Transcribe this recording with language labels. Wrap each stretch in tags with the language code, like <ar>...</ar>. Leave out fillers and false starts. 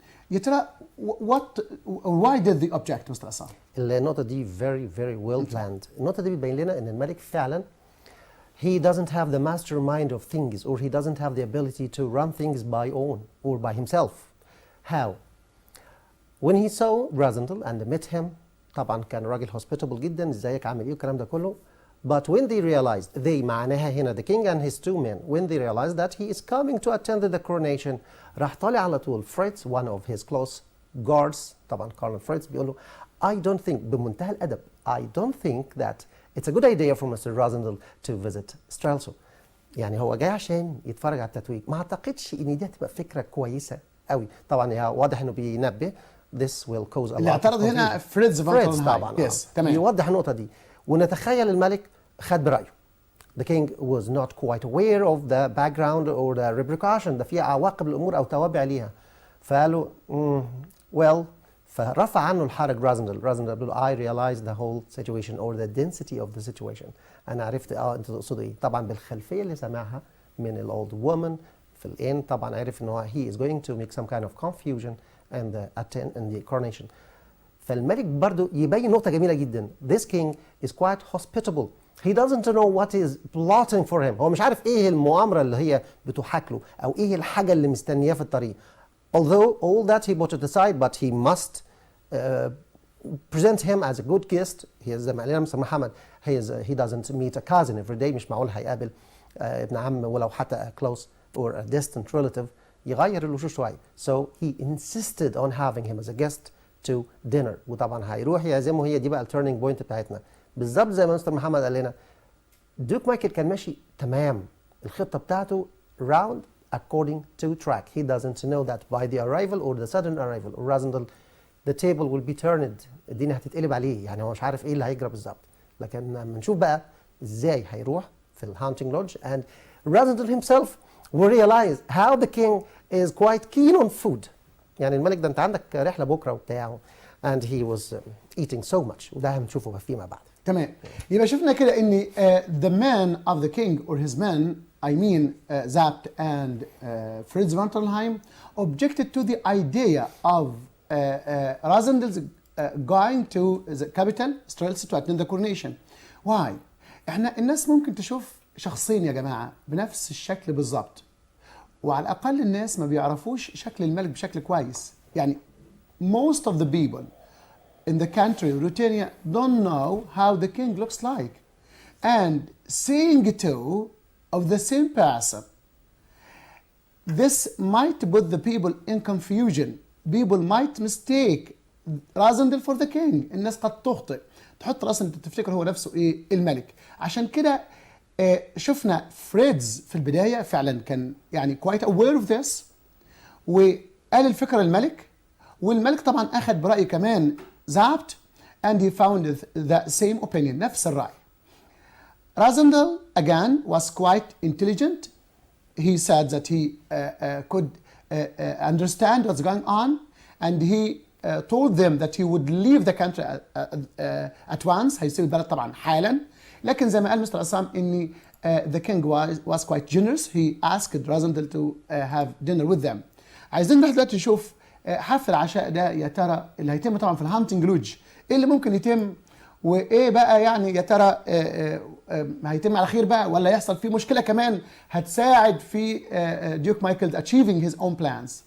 <ar>يا ترى</ar> <en>what or why did they object, Mr. Assam?</en> <ar>النقطة دي</ar> <en>very very well planned.</en> <ar>النقطة دي بتبين لنا ان الملك فعلا</ar> <en>he doesn't have the mastermind of things or he doesn't have the ability to run things by own or by himself. How? When he saw Rosendal and met him,</en> <ar>طبعا كان راجل hospitable جدا، ازيك عامل ايه والكلام ده كله.</ar> <en>But when they realized, they</en> <ar>معناها هنا</ar> <en>the king and his two men, when they realized that he is coming to attend the coronation,</en> <ar>راح طالع على طول</ar> <en>Fritz, one of his close guards،</en> <ar>طبعا Colonel Fritz بيقول له</ar> <en>I don't think</en> <ar>بمنتهى الأدب</ar> <en>I don't think that it's a good idea for Mr. Rosendal to visit Strelso.</en> <ar>يعني هو جاي عشان يتفرج على التتويج. ما أعتقدش إن دي هتبقى فكرة كويسة قوي. طبعا واضح إنه بينبه</ar> <en>this will cause a lot of confusion.</en> <ar>اللي اعترض هنا فريتز فون تالنهايم. طبعا.</ar> <en>Yes.</en> <ar>تمام. يوضح النقطة دي. ونتخيل الملك خد برأيه.</ar> <en>The king was not quite aware of the background or the repercussion.</en> <ar>ده في عواقب الأمور أو توابع ليها. فقالوا</ar> <en>well</en> <ar>فرفع عنه الحرج Rosendal.</ar> <en>Rosendal</en> <ar>بيقول</ar> <en>I realized the whole situation or the density of the situation.</en> <ar>أنا عرفت أنت تقصد إيه. طبعا بالخلفية اللي سمعها من ال</ar> <en>old woman</en> <ar>في الإن طبعا عرف إن هو</ar> <en>he is going to make some kind of confusion and the coronation.</en> <ar>فالملك برضو يبين نقطة جميلة جدا.</ar> <en>This king is quite hospitable. He doesn't know what is plotting for him.</en> <ar>هو مش عارف ايه المؤامرة اللي هي بتحاك له او ايه الحاجة اللي مستنياه في الطريق.</ar> <en>Although all that he put it aside, but he must present him as a good guest. He is</en> <ar>زي ما قال مستر محمد</ar> <en>he doesn't meet a cousin every day.</en> <ar>مش معقول هيقابل ابن عم ولو حتى</ar> <en>a close or a distant relative.</en> <ar>يغير الوشوش شوية.</ar> <en>So he insisted on having him as a guest to dinner.</en> <ar>وطبعا هيروح يعزمه. هي دي بقى التيرنينج بوينت بتاعتنا. بالظبط زي ما مستر محمد قال لنا دوك مايكل كان ماشي تمام. الخطة بتاعته</ar> <en>round according to track. He doesn't know that by the arrival or the sudden arrival or Rosendal the table will be turned.</en> <ar>الدنيا هتتقلب عليه. يعني هو مش عارف ايه اللي هيجرى بالظبط. لكن لما نشوف بقى ازاي هيروح في الهانتنج لودج</ar> <en>and Rosendal himself will realize how the king is quite keen on food.</en> <ar>يعني الملك ده انت عندك رحلة بكرة وبتاع</ar> <en>and he was eating so much.</en> <ar>وده هنشوفه فيما بعد. تمام. يبقى شفنا كده ان</ar> <en>the man of the king or his men, I mean Zapt and Fritz von Tellenheim, objected to the idea of Razendel's going to the capital Streltsy to attend the coronation. Why؟</en> <ar>احنا الناس ممكن تشوف شخصين يا جماعة بنفس الشكل بالظبط، وعلى الأقل الناس ما بيعرفوش شكل الملك بشكل كويس.</ar> <en>يعني most of the people in the country Ruritania don't know how the king looks like, and seeing two of the same person, this might put the people in confusion. People might mistake Razendel for the king.</en> <ar>الناس قد تخطئ تحط راسندل تفتكر هو نفسه ايه الملك. عشان كده شفنا فريدز في البدايه فعلا كان يعني</ar> <en>quite aware of this</en> <ar>وقال الفكره الملك، والملك طبعا اخذ براي كمان زابت</ar> <en>and he found the same opinion</en> <ar>نفس الراي.</ar> <en>Razendel again was quite intelligent. He said that he could understand what's going on, and he told them that he would leave the country at once.</en> <ar>هيسيب البلد طبعا حالا. لكن زي ما قال مستر عصام ان</ar> <en>the king was quite generous. He asked Razendel to have dinner with them.</en> <ar>عايزين نروح دلوقتي نشوف حفل العشاء ده يا ترى اللي هيتم طبعا في الهانتنج لوج ايه اللي ممكن يتم، وايه بقى يعني يا ترى هيتم على خير بقى ولا يحصل فيه مشكله كمان هتساعد في ديوك مايكل</ar> <en>achieving his own plans.</en>